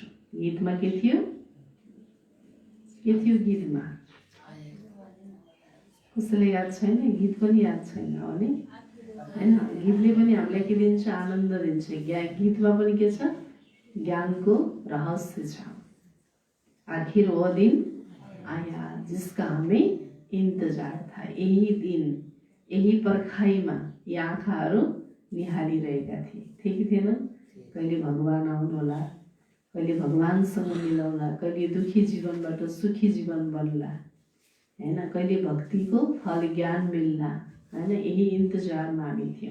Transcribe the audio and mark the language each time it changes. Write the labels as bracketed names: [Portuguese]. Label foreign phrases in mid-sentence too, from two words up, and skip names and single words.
[Nepali] गीतमा के थियो? के थियो गीतमा? कसैलाई याद छैन? गीत पनि याद छैन भने हैन? गीतले पनि हामीलाई के दिन्छ? आनन्द दिन्छ। गीतमा पनि के छ? ज्ञानको रहस्य छ। [Hindi] आखिर वो दिन आया जिसका हमें इंतजार था। [Nepali] यही दिन, यही पर्खाइमा यी आँखाहरू निहालिरहेका थिए कि थिएन? कहिले भगवान आउनुहोला, कहिले भगवानसँग मिलाउला, कहिले दुखी जीवनबाट सुखी जीवन बन्ला, हैन? कहिले भक्तिको फल ज्ञान मिल्ला, हैन? यही इन्तजारमा हामी थियौँ।